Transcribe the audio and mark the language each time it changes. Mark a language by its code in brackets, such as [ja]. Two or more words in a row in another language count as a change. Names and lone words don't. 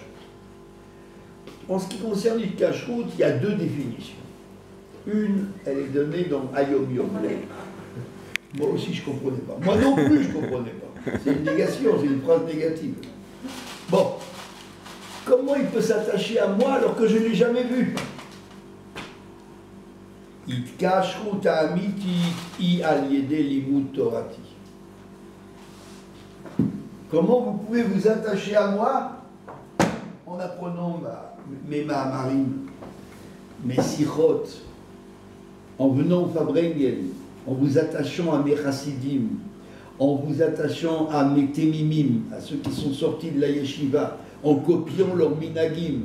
[fr] En ce qui concerne Itkashrut, il y a deux définitions. Une, elle est donnée dans Hayom Yom. Moi aussi, je ne comprenais pas. Moi non plus, je ne comprenais pas. C'est une négation, c'est une phrase négative. Bon. Comment il peut s'attacher à moi alors que je ne l'ai jamais vu? [he] התקשרות אמיתית היא על ידי לימוד תורתי. [fr] Comment vous pouvez vous attacher à moi en apprenant mes ma'amarim, mes sichot, en venant au Fabrengen, en vous attachant à mes chassidim, en vous attachant à mes temimim, à ceux qui sont sortis de la yeshiva, en copiant leur minagim.